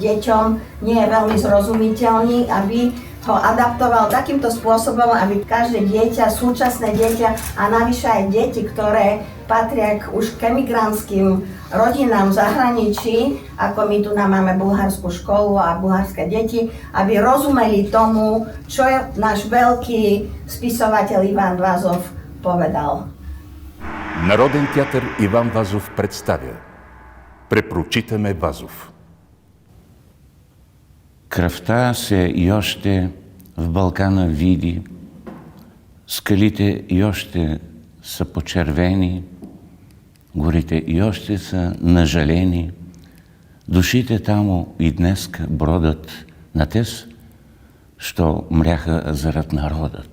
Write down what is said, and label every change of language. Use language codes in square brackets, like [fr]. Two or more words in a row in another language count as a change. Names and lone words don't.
[sk] deťom nie je veľmi zrozumiteľný, aby ho adaptoval takýmto spôsobom, aby každé dieťa, súčasné dieťa a navyše aj deti, ktoré patria už k emigrantským rodinám v zahraničí, ako my tu máme bulharskú školu a bulharské deti, aby rozumeli tomu, čo náš veľký spisovateľ Иван Вазов povedal. [bg] Народен театър Иван Вазов представя Препрочитаме Вазов. Кръвта се и още в Балкана види, скалите и още са почервени, горите и още са нажалени, душите тамо и днеска бродат на тез, що мряха зарад народът.